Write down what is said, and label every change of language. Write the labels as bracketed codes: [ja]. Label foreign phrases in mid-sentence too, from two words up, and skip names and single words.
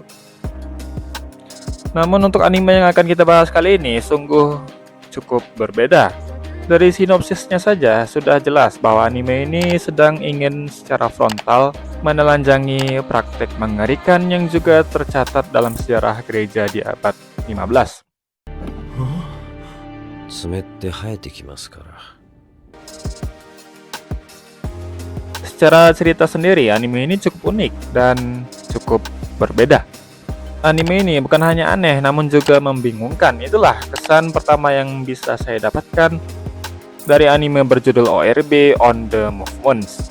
[id] Namun untuk anime yang akan kita bahas kali ini sungguh cukup berbeda. Dari sinopsisnya saja sudah jelas bahwa anime ini sedang ingin secara frontal menelanjangi praktek mengerikan yang juga tercatat dalam sejarah gereja di abad 15. [ja] 爪って生えてきますから。 [id] Secara cerita sendiri, anime ini cukup unik dan cukup berbeda. Anime ini bukan hanya aneh, namun juga membingungkan. Itulah kesan pertama yang bisa saya dapatkan dari anime berjudul ORB On The Movements.